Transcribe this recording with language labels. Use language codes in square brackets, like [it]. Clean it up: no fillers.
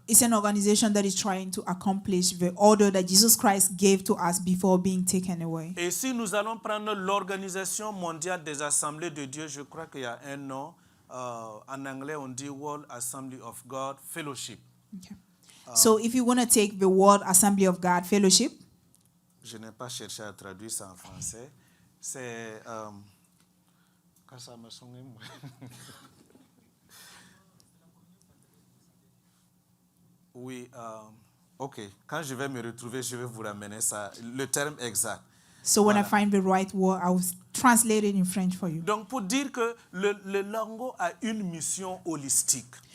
[en] it's an organization that is trying to accomplish the order that Jesus Christ gave to us before being taken away. [fr] Et si nous allons prendre l'Organisation mondiale des assemblées de Dieu, je crois qu'il y a un nom, en anglais on dit World Assembly of God Fellowship. Okay. [en] So if you want to take the World Assembly of God Fellowship, [fr] Je n'ai pas cherché à traduire ça en français. C'est... quand ça me sonne, moi. Oui, ok. Quand je vais me retrouver, je vais vous ramener ça, le terme exact. [en] so when I Voilà. find the right word, I will translate it in French for you. [fr] Donc, pour dire que le Lango a une mission holistique.